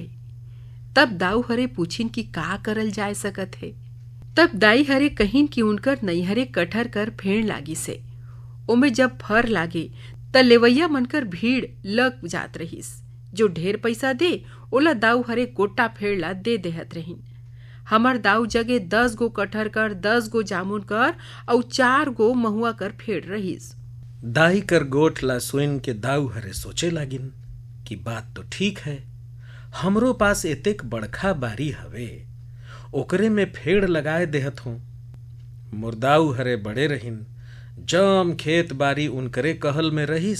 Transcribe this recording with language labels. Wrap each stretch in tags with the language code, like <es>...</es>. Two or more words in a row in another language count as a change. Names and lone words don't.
<hne>तब दाऊ हरे पूछिन कि का करल जाए सकत है। तब दाई हरे कहिन कि उनकर नैहरे कटहर कर फेड़ लागी से, ओमे जब फर लागे त लेवैया मनकर भीड़ लग जात रहिस। जो ढेर पैसा दे ओला दाऊ हरे गोटा फेड़ ला दे देहत रहिन। हमर दाऊ जगे 10 गो कटहर कर, 10 गो जामुन कर और 4 गो महुआ कर फेड़ रहिस। दाई कर गोठ ला सुन के दाऊ हरे सोचे लागिन कि बात तो ठीक है, हमरो पास एतेक बड़खा बारी हवे, ओकरे में फेड़ लगाए देहत हूं। मोर दाऊ हरे बड़े रहिन, जम खेत बारी उनकरे कहल में रहिस।</hne>